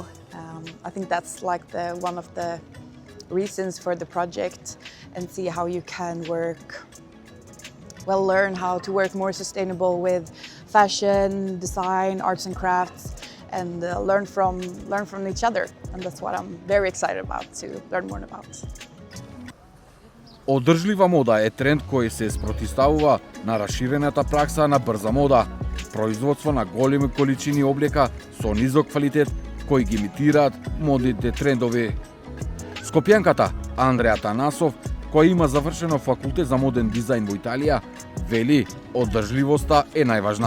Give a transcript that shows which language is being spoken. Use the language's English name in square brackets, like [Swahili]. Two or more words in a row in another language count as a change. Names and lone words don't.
[English] I think that's one of the reasons for the project, and see how you can learn how to work more sustainable with fashion, design, arts and crafts, and learn from each other. And that's what I'm very excited about, to learn more about. [Macedonian] Одржлива мода е тренд кој се спротивставува на расширената пракса на брза мода, производство на големи количини облека со низок квалитет кои ги имитираат модните трендови. Скопјанката Андреа Танасов, која има завршено факултет за моден дизајн во Италија, вели одржливоста е најважна.